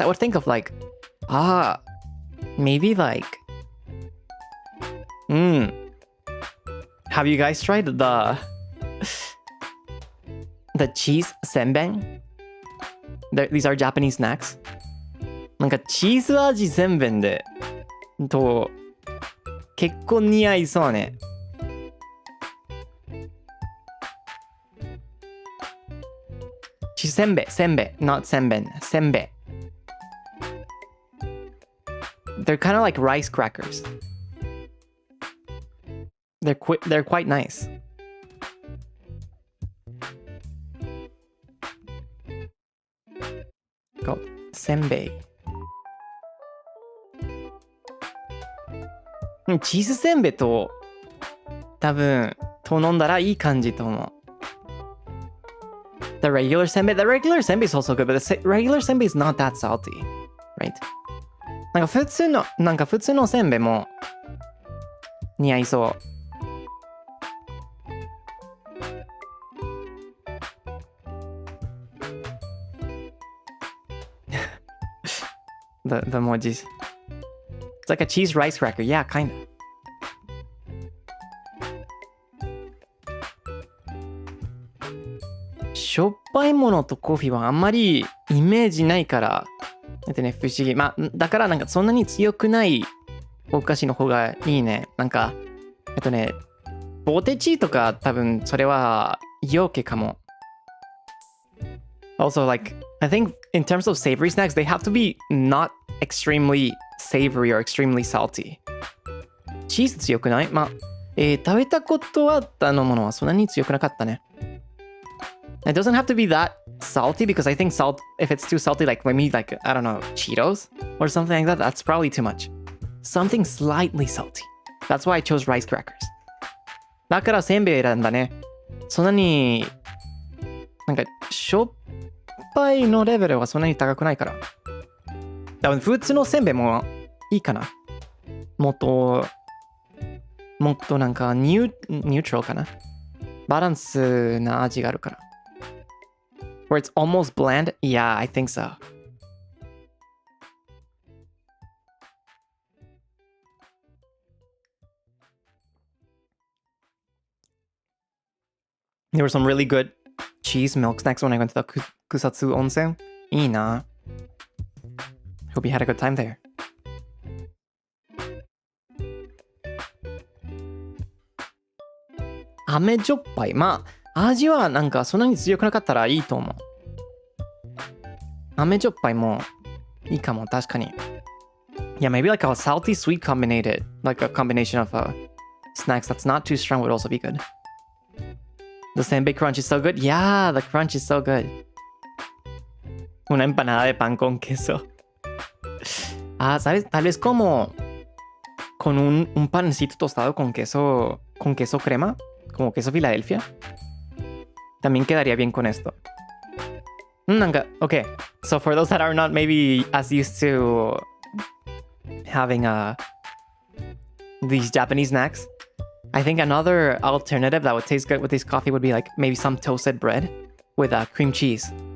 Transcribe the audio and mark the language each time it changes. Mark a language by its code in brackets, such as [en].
[en] I would think of like, maybe like, have you guys tried the cheese senben? These are Japanese snacks. [ja] なんかチーズ味せんべんでと結構似合いそうね。せんべい not せんべんせんべい。 [en] They're kind of like rice crackers. They're quite nice. Called せんべい。 [ja] チーズせんべいと多分飲んだらいい感じと思う。 [en] The regular senbei is also good, but the regular senbei is not that salty, right? [ja] なんか普通のせんべいも似合いそう。 [en] the emojis. It's like a cheese rice cracker. Yeah, kind of. [ja] しょっぱいものとコーヒーはあんまりイメージないから、ね、不思議。まあ、だからなんかそんなに強くないお菓子の方がいいね。なんか、ポテチとか多分それは陽気かも。 [en] Also, like, I think in terms of savory snacks, they have to be not extremely savory or extremely salty. [ja] チーズ強くない？まあ、食べたことあったのものはそんなに強くなかったね。 [en] It doesn't have to be that salty because I think salt, if it's too salty, like maybe like, I don't know, Cheetos or something like that, that's probably too much. Something slightly salty. That's why I chose rice crackers. [ja] だからせんべい選んだね。そんなに、なんか、しょっぱいのレベルはそんなに高くないから。多分普通のせんべいもいいかな。もっとなんかニュートラルかな。バランスな味があるから。 [en] Where it's almost bland? Yeah, I think so. There were some really good cheese milk snacks when I went to the Kusatsu Onsen. [ja] いいな。 [en] Hope you had a good time there. [ja] 飴じょっぱい。まあ、味はなんかそんなに強くなかったらいいと思う。飴じょっぱいもいいかも、確かに。 [en] Yeah, maybe like a salty sweet combination, like a combination of snacks that's not too strong would also be good. The senbei crunch is so good. Yeah, the crunch is so good. [es] Una empanada de pan con queso. Ah, ¿sabes? Tal vez como con un pancito tostado con queso crema, como queso Filadelfia. También quedaría bien con esto. [en] Okay, so for those that are not maybe as used to having these Japanese snacks, I think another alternative that would taste good with this coffee would be like maybe some toasted bread with cream cheese.